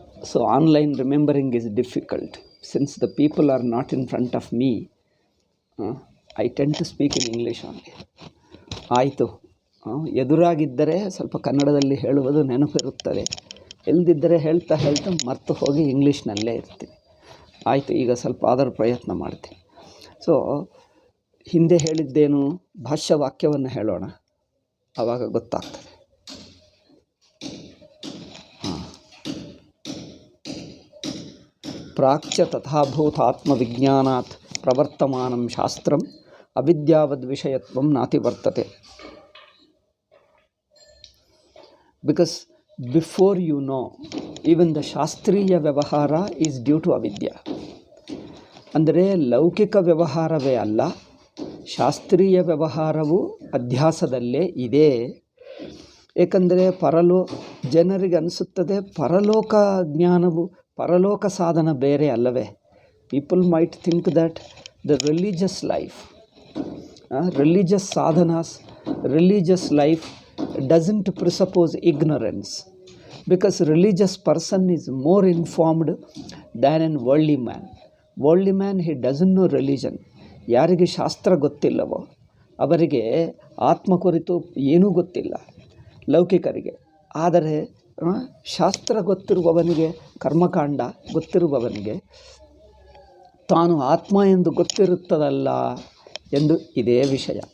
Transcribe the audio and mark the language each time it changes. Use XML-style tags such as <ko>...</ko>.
<en>So online remembering is difficult. Since the people are not in front of me, I tend to speak in English only.</en> <kn>ಆಯಿತು, ಎದುರಾಗಿದ್ದರೆ ಸ್ವಲ್ಪ ಕನ್ನಡದಲ್ಲಿ ಹೇಳುವುದು ನೆನಪಿರುತ್ತದೆ. ಇಲ್ಲದಿದ್ದರೆ ಹೇಳ್ತಾ ಮರ್ತು ಹೋಗಿ ಇಂಗ್ಲೀಷ್ನಲ್ಲೇ ಇರ್ತೀನಿ. ಆಯಿತು, ಈಗ ಸ್ವಲ್ಪ ಅದರ ಪ್ರಯತ್ನ ಮಾಡ್ತೀನಿ. ಸೊ ಹಿಂದೆ ಹೇಳಿದ್ದೇನು, ಭಾಷ್ಯ ವಾಕ್ಯವನ್ನು ಹೇಳೋಣ, ಆವಾಗ ಗೊತ್ತಾಗ್ತದೆ.</kn> <sa>ಪ್ರಾಚ್ಯ ತಥಾಭೂತ ಆತ್ಮವಿಜ್ಞಾನಾತ್ ಪ್ರವರ್ತಮಾನಂ ಶಾಸ್ತ್ರಂ ಅವಿದ್ಯಾವದ್ ವಿಷಯತ್ವಂ ನಾತಿ ವರ್ತತೆ.</sa> <en>Because before you know, even the ಶಾಸ್ತ್ರೀಯ ವ್ಯವಹಾರ is due to ಅವಿದ್ಯಾ.</en> <kn>ಅಂದರೆ ಲೌಕಿಕ ವ್ಯವಹಾರವೇ ಅಲ್ಲ, ಶಾಸ್ತ್ರೀಯ ವ್ಯವಹಾರವು ಅಧ್ಯಾಸದಲ್ಲೇ ಇದೆ. ಏಕೆಂದರೆ ಜನರಿಗೆ ಅನಿಸುತ್ತದೆ ಪರಲೋಕ ಜ್ಞಾನವು, ಪರಲೋಕ ಸಾಧನ ಬೇರೆ ಅಲ್ಲವೇ.</kn> <en>People might think that the religious life, religious sadhanas, religious life doesn't presuppose ignorance, because religious person is more informed than a worldly man. Worldly man, he doesn't know religion.</en> <kn>ಯಾರಿಗೆ ಶಾಸ್ತ್ರ ಗೊತ್ತಿಲ್ಲವೋ ಅವರಿಗೆ ಆತ್ಮ ಕುರಿತು ಏನೂ ಗೊತ್ತಿಲ್ಲ, ಲೌಕಿಕರಿಗೆ. ಆದರೆ ಶಾಸ್ತ್ರ ಗೊತ್ತಿರುವವನಿಗೆ, ಕರ್ಮಕಾಂಡ ಗೊತ್ತಿರುವವನಿಗೆ ತಾನು ಆತ್ಮ ಎಂದು ಗೊತ್ತಿರುತ್ತದಲ್ಲ ಎಂದು ಇದೇ ವಿಷಯ.</kn>